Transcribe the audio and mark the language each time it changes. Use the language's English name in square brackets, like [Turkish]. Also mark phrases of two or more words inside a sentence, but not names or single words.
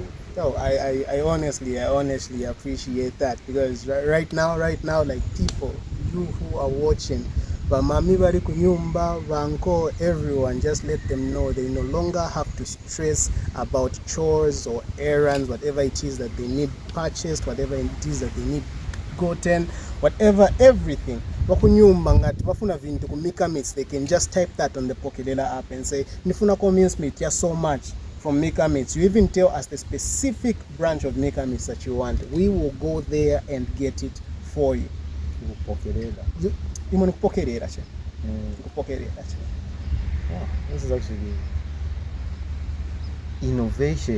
[English] No, I honestly appreciate that, because right now, like people, you who are watching, [Nyanja] bamami bari kunyumba, [English] banko, everyone, just let them know they no longer have to stress about chores or errands, whatever it is that they need purchased, whatever it is that they need gotten, whatever, everything. [Nyanja] Wakunyumba ngati bafuna vintu ku [English] Mika Meats, they can just type that on the Pokelela app and say [Nyanja] nifuna ko mincemeat ya [English] so much from Mika Meats. You even tell us the specific branch of Mika Meats that you want. We will go there and get it for you. Pokelela. You want Pokelela, che? Pokelela, che? Wow, this is actually innovation.